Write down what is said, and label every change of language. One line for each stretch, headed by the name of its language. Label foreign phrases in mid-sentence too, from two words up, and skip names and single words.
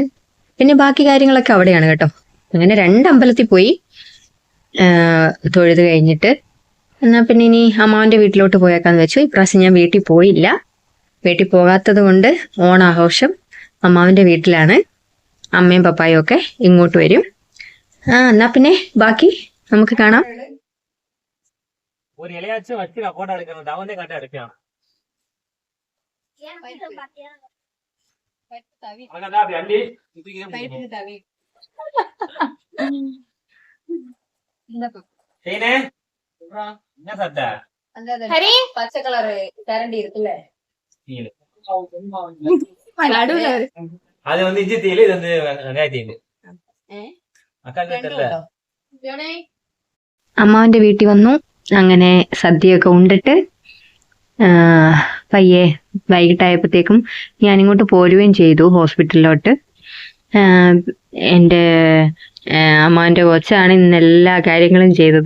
Malayalam: പിന്നെ ബാക്കി കാര്യങ്ങളൊക്കെ അവിടെയാണ് കേട്ടോ. അങ്ങനെ 2 അമ്പലത്തിൽ പോയി തൊഴുത് കഴിഞ്ഞിട്ട് എന്നാ പിന്നെ ഇനി അമ്മാവന്റെ വീട്ടിലോട്ട് പോയേക്കാന്ന് വെച്ചു. ഇപ്രാവശ്യം ഞാൻ വീട്ടിൽ പോയില്ല. വീട്ടിൽ പോകാത്തത് കൊണ്ട് ഓണാഘോഷം അമ്മാവന്റെ വീട്ടിലാണ്. അമ്മയും പപ്പായും ഒക്കെ ഇങ്ങോട്ട് വരും. എന്നാ പിന്നെ ബാക്കി നമുക്ക് കാണാം.
Tamil: ஒரு இலையாச்சும் வச்சு நான் போட்டோ எடுக்கணும். அவனே காட்ட எடுக்கலாம். அங்கதான் அப்படி அள்ளி செய்யனே. என்ன சட்டை?
Malayalam: ഹരി, പച്ച കളറ് കരണ്ടി இருக்குல்ல,
Tamil: அது வந்து இஞ்சி தீயில, இது வந்து வெங்காய தீயில. அக்கா தெரியல.
Malayalam: അമ്മാവന്റെ വീട്ടിൽ വന്നു. അങ്ങനെ സദ്യയൊക്കെ ഉണ്ടിട്ട് പയ്യെ വൈകിട്ടായപ്പോഴത്തേക്കും ഞാനിങ്ങോട്ട് പോരുകയും ചെയ്തു ഹോസ്പിറ്റലിലോട്ട്. എൻ്റെ അമ്മാവൻ്റെ കൊച്ചാണ് ഇന്ന് എല്ലാ കാര്യങ്ങളും ചെയ്തത്.